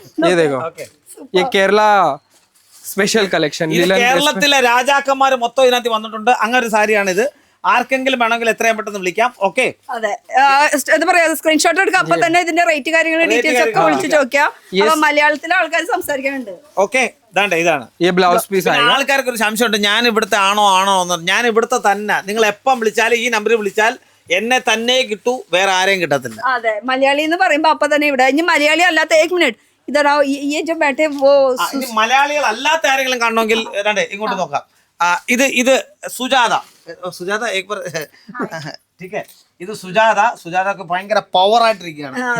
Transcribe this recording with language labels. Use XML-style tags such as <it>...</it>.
<hi>ये देखो, ये केरला स्पेशल कलेक्शन</hi> <ml>ഇത്</ml> <hi>लिलन।</hi> <ml>കേരളത്തിലെ രാജാക്കന്മാർ മൊത്തം ഇതിനകത്ത് വന്നിട്ടുണ്ട്. അങ്ങനെ ഒരു സാരിയാണ് ഇത്. ആർക്കെങ്കിലും വേണമെങ്കിൽ എത്രയും പെട്ടെന്ന് വിളിക്കാം. ഓക്കെ, അതെ, എന്താ പറയാ, സ്ക്രീൻഷോട്ട് എടുക്കാം. അപ്പൊ തന്നെ ഇതിന്റെ റേറ്റ് കാര്യങ്ങൾ ഡീറ്റെയിൽസ് ഒക്കെ വിളിച്ചു ചോദിക്കാം. അപ്പൊ മലയാളത്തിലെ ആൾക്കാർ സംസാരിക്കാനുണ്ട്. ഓക്കെ, ഇതാണ്.</ml> <hi>ये ब्लाउज पीस</hi> <ml>പിന്നെ</ml> <hi>आएगा।</hi> <ml>ആൾക്കാർക്ക് ഒരു സംശയമുണ്ട്, ഞാൻ ഇവിടുത്തെ ആണോ എന്ന്. ഞാൻ ഇവിടുത്തെ തന്നെ. നിങ്ങൾ എപ്പം വിളിച്ചാലും ഈ നമ്പറിൽ വിളിച്ചാൽ എന്നെ തന്നെ കിട്ടൂ, വേറെ ആരെയും കിട്ടത്തില്ല. അതെ, മലയാളി എന്ന് പറയുമ്പോ അപ്പൊ തന്നെ ഇവിടെ. ഇനി മലയാളി അല്ലാത്ത</ml> <hi>एक मिनट इधर आओ, ये जो बैठे वो</hi> <ml>ഇനി മലയാളികൾ അല്ലാത്ത ആരെങ്കിലും കാണണമെങ്കിൽ ഇങ്ങോട്ട് നോക്കാം. ഇത് സുജാത.</ml> <hi>एक बार ठीक है,</hi> <ml>ഇത് സുജാതക്ക് ഭയങ്കര പവർ ആയിട്ടിരിക്കുകയാണ്.</ml>